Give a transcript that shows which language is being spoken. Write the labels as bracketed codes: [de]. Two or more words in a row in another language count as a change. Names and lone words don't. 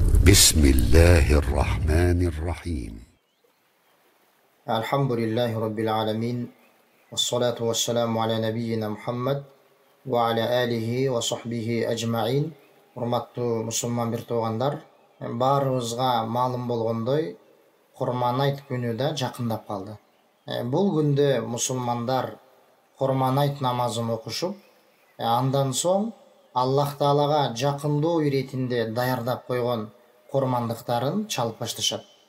[ar] بسم الله الرحمن الرحيم الحمد لله رب العالمين والصلاة والسلام على نبينا محمد وعلى آله وصحبه أجمعين. [ky] Урматтуу мусулман бир туугандар, баарыбызга маалым болгондой, Курман айт күнү да жакындап калды. Бул күндө мусулмандар Курман айт намазын окушуп, андан соң Аллах Таалага жакындоо иретинде даярдап койгон курмандыктарын чалып башташат.